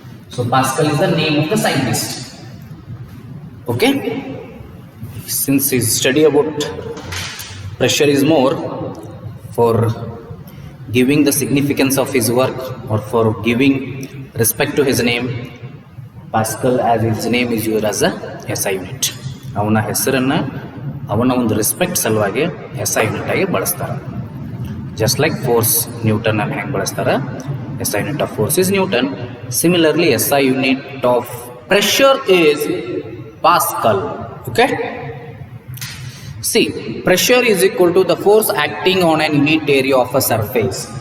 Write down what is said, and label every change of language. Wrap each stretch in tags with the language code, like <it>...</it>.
<en>So Pascal is the name of the scientist. Okay? Since his study about pressure is more for giving the significance of his work or for giving respect to his name, Pascal as his name is used as a SI unit.</en> <kn>ಅವನ ಹೆಸರನ್ನು ಅವನ ಒಂದು respect ಸಲುವಾಗಿ SI unit ಆಗಿ ಬಳಸ್ತಾರೆ.</kn> <en>just like force Newton</en> <kn>ಅನ್ನು ಹೆಂಗೆ ಬಳಸ್ತಾರೆ,</kn> <en>SI unit of force is Newton. Similarly SI unit of pressure is pascal. Okay. See, pressure is equal to the force acting on an unit area of a surface.</en>